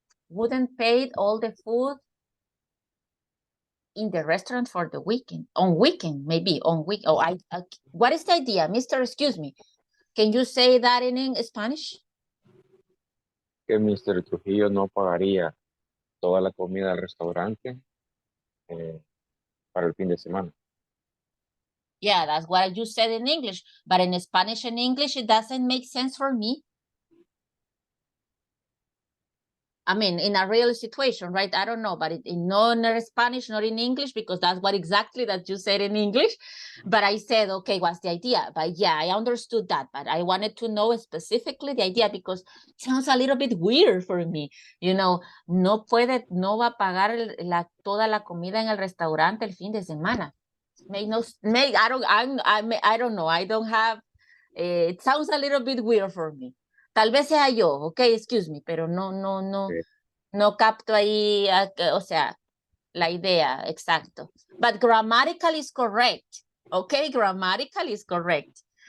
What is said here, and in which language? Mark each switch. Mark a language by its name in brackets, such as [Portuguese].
[English] Wouldn't pay all the food in the restaurant for the weekend. On weekend, maybe on week. Oh, what is the idea, Mr. Excuse me? Can you say that in Spanish? [Spanish] Que Mr. Trujillo no pagaría toda la comida del restaurante para el fin de semana. [English] Yeah, that's what you said in English. But in Spanish and English, it doesn't make sense for me. I mean, in a real situation, right? I don't know, but in Spanish, not in English, because that's what exactly that you said in English. But I said, okay, what's the idea? But yeah, I understood that, but I wanted to know specifically the idea because it sounds a little bit weird for me. You know, [Spanish] no va a pagar toda la comida en el restaurante el fin de semana. [English] I don't know. I don't have, it sounds a little bit weird for me. [Spanish] Tal vez sea yo, [English] okay, excuse me, [Spanish] pero no capto ahí, o sea, la idea, exacto. [English] But grammatical is correct, okay, grammatical is correct.